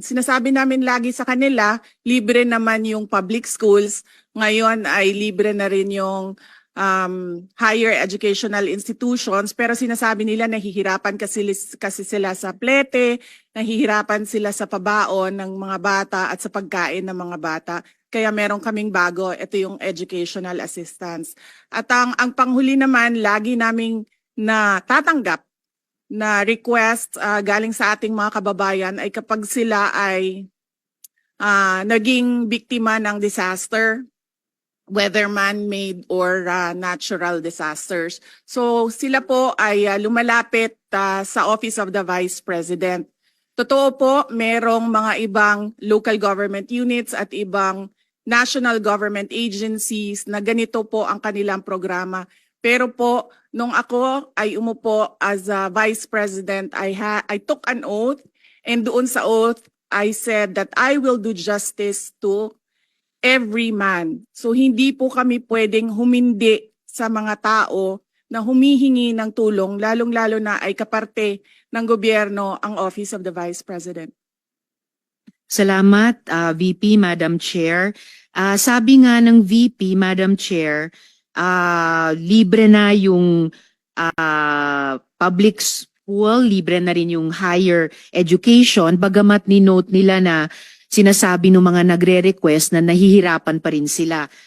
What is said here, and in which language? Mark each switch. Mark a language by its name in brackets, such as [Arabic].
[Filipino] Sinasabi namin lagi sa kanila, libre naman yung public schools. Ngayon ay libre na rin yung higher educational institutions. Pero sinasabi nila nahihirapan kasi sila sa plete, nahihirapan sila sa pabaon ng mga bata at sa pagkain ng mga bata. Kaya meron kaming bago, ito yung educational assistance. At ang panghuli naman, lagi naming natatanggap na request galing sa ating mga kababayan ay kapag sila ay naging biktima ng disaster, [English] whether man-made or natural disasters. [Filipino] So sila po ay lumalapit sa Office of the Vice President. Totoo po, merong mga ibang local government units at ibang national government agencies na ganito po ang kanilang programa. Pero po, nung ako ay umupo [English] as a Vice President, I took an oath, and [Filipino] doon sa [English] oath, I said that I will do justice to every man. [Filipino] So hindi po kami pwedeng humindi sa mga tao na humihingi ng tulong, lalong-lalo na ay kaparte ng gobyerno ang Office of the Vice President. Salamat, VP, Madam Chair. Sabi nga ng VP, Madam Chair, libre na yung public school, libre na rin yung higher education, bagamat ni-note nila na sinasabi ng mga nagre-request na nahihirapan pa rin sila